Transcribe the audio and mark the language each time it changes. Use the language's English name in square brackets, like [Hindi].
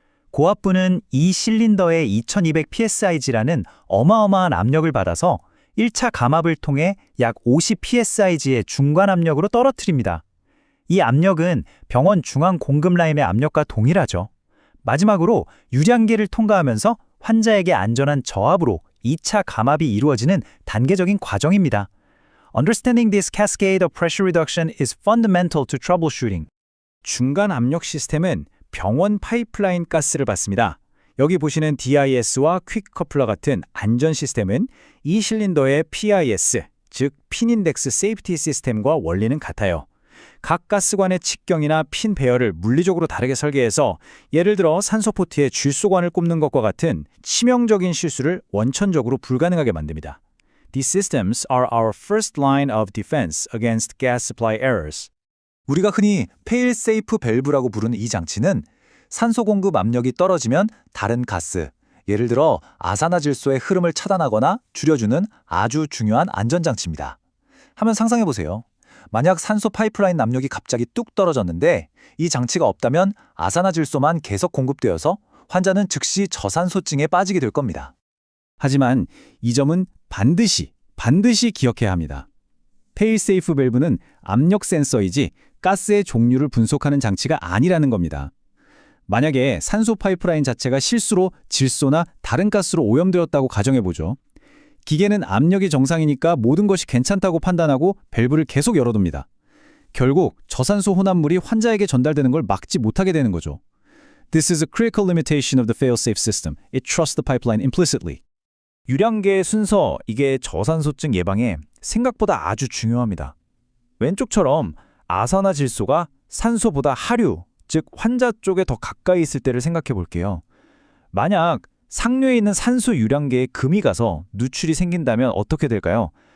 [Korean] 고압부는 이 실린더의 2200psig라는 어마어마한 압력을 받아서 1차 감압을 통해 약 50psig의 중간 압력으로 떨어뜨립니다. 이 압력은 병원 중앙 공급 라인의 압력과 동일하죠. 마지막으로 유량계를 통과하면서 환자에게 안전한 저압으로 2차 감압이 이루어지는 단계적인 과정입니다. [English] Understanding this cascade of pressure reduction is fundamental to troubleshooting. [Korean] 중간 압력 시스템은 병원 파이프라인 가스를 받습니다. 여기 보시는 DIS와 퀵커플러 같은 안전 시스템은 이 실린더의 PIS, 즉 핀인덱스 세이프티 시스템과 원리는 같아요. 각 가스관의 직경이나 핀 배열을 물리적으로 다르게 설계해서 예를 들어 산소포트에 쥘소관을 꼽는 것과 같은 치명적인 실수를 원천적으로 불가능하게 만듭니다. [English] These systems are our first line of defense against gas supply errors. [Korean] 우리가 흔히 페일세이프 밸브라고 부르는 이 장치는 산소 공급 압력이 떨어지면 다른 가스, 예를 들어 아산화질소의 흐름을 차단하거나 줄여주는 아주 중요한 안전장치입니다. 한번 상상해보세요. 만약 산소 파이프라인 압력이 갑자기 뚝 떨어졌는데 이 장치가 없다면 아산화질소만 계속 공급되어서 환자는 즉시 저산소증에 빠지게 될 겁니다. 하지만 이 점은 반드시 기억해야 합니다. 페일세이프 밸브는 압력 센서이지 가스의 종류를 분석하는 장치가 아니라는 겁니다. 만약에 산소 파이프라인 자체가 실수로 질소나 다른 가스로 오염되었다고 가정해보죠. 기계는 압력이 정상이니까 모든 것이 괜찮다고 판단하고 밸브를 계속 열어둡니다. 결국 저산소 혼합물이 환자에게 전달되는 걸 막지 못하게 되는 거죠. [English] This is a critical limitation of the fail-safe system. It trusts the pipeline implicitly. [Korean] 유량계의 순서, 이게 저산소증 예방에 생각보다 아주 중요합니다. 왼쪽처럼 아산화질소가 산소보다 하류, 즉 환자 쪽에 더 가까이 있을 때를 생각해 볼게요. 만약 상류에 있는 산소 유량계에 금이 가서 누출이 생긴다면 어떻게 될까요?